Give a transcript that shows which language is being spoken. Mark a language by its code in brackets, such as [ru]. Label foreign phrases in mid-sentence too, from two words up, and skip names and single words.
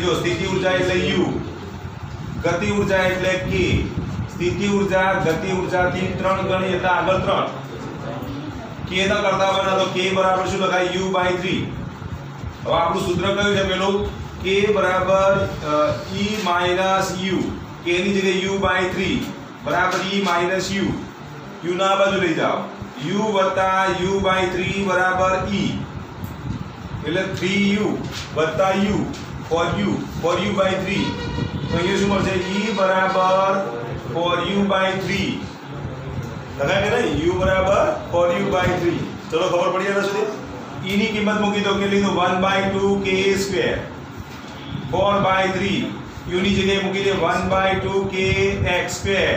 [gu] જો સ્થિતિ ઊર્જા એટલે u, ગતિ ઊર્જા એટલે k. સ્થિતિ ઊર્જા ગતિ ઊર્જાથી 3 ગણી એટલે આગળ 3. k ના કરતા બના તો k બરાબર શું લખાય u/3. હવે આપણું સૂત્ર કયું છે પેલું? k બરાબર e - u. k ની જગ્યાએ u/3 બરાબર e - u. u ના બાજુ લઈ જાઓ. u + u/3 બરાબર e. એટલે 3u + u for u/3. તો અહીંયા શું મળશે e બરાબર for u/3. લખાય કે નહીં? u બરાબર for u/3. ચલો ખબર પડી ગયા સુધી? e ની કિંમત મૂકી દો કે લીધું 1/2 ka². 4/3 u ની જગ્યાએ મૂકી દે 1/2 kx².